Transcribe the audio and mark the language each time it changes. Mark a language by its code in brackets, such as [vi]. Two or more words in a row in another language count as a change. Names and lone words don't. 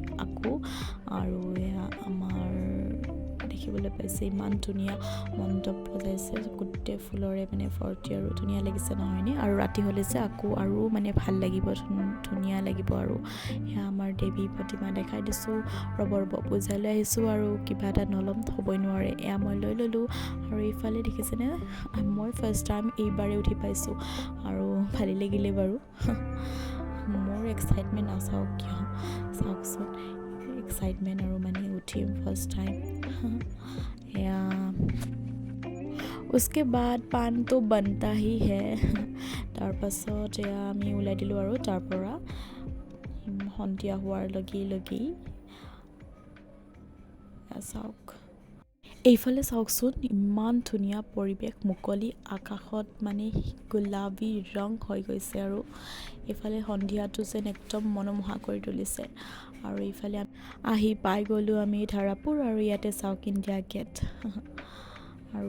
[as] আকৌ আৰু এয়া আমাৰ দেখিবলৈ পাইছে ইমান ধুনীয়া মণ্ডপ বজাইছে গোটেই ফুলৰে মানে ফৰ্তি আৰু ধুনীয়া লাগিছে নহয়নে আৰু ৰাতি হ'লে যে আকৌ আৰু মানে ভাল লাগিব ধুনীয়া লাগিব আৰু এয়া আমাৰ দেৱী প্ৰতিমা দেখাই দিছোঁ ৰ'ব পূজালৈ আহিছোঁ আৰু কিবা এটা নল'ম হ'বই নোৱাৰে এয়া মই লৈ ল'লোঁ আৰু এইফালে দেখিছেনে মই [en] first time [as] এইবাৰে উঠি পাইছোঁ আৰু ভালেই লাগিলে বাৰু মোৰ এক্সাইটমেণ্ট নাচাওক কিয় চাওকচোন এক্সাইটমেণ্ট আৰু মানে উঠিম [en] first time [as] এয়া [hi] उसके बाद पान तो बनता ही है [as] তাৰপাছত এয়া আমি ওলাই দিলোঁ আৰু তাৰ পৰা সন্ধিয়া হোৱাৰ লগি চাওক এইফালে চাওকচোন ইমান ধুনীয়া পৰিৱেশ মুকলি আকাশত মানে গোলাবী ৰং হৈ গৈছে আৰু এইফালে সন্ধিয়াটো যেন একদম মনোমোহা কৰি তুলিছে আৰু এইফালে আহি পাই গ'লোঁ আমি ধাৰাপুৰ আৰু ইয়াতে চাওক ইণ্ডিয়া গেট আৰু